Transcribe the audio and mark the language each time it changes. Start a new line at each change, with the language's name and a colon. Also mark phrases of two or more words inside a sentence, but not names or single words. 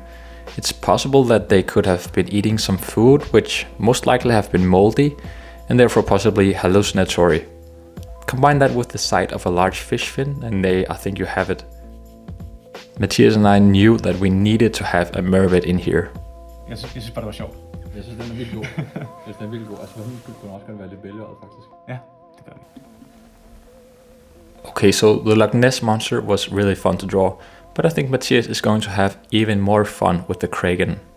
English: It's possible that they could have been eating some food which most likely have been moldy and therefore possibly hallucinatory. Combine that with the sight of a large fish fin and I think you have it. Mathias and I knew that we needed to have a mermaid in here.
Danish: Jeg synes bare, det var sjovt. Jeg synes, den er vildt god. Jeg synes, den er vildt god. Altså, hun kunne også godt være lidt bælgeøjet, faktisk. Ja, det gør det.
English: Okay, so the Loch Ness monster was really fun to draw, but I think Mathias is going to have even more fun with the Kraken.